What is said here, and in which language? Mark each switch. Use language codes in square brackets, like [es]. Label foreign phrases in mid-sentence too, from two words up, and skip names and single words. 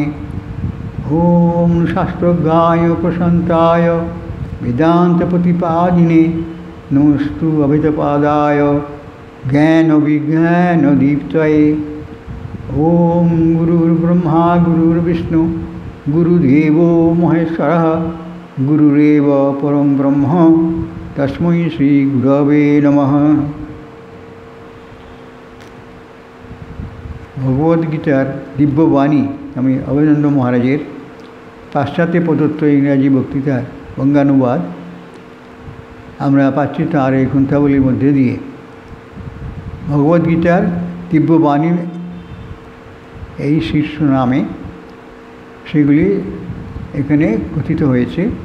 [sa] ॐ शास्त्रज्ञाय प्रशान्ताय वेदान्तप्रतिपादिने नमस्तु अभेदपादाय ज्ञानविज्ञानदीप्तये। ॐ गुरुर्ब्रह्मा गुरुर्विष्णु गुरुदेवो महेश्वरः गुरुरेव परं ब्रह्म तस्मै श्री गुरवे नमः। [bn] ভগবদ্গীতার দিব্যবাণী আমি অভয়ানন্দ মহারাজের পাশ্চাত্যে প্রদত্ত ইংরাজি বক্তৃতার বঙ্গানুবাদ আমরা পাচ্ছি তার এই গ্রন্থাবলীর মধ্যে দিয়ে। ভগবদ্গীতার দিব্যবাণী এই শীর্ষ নামে সেগুলি এখানে কথিত হয়েছে।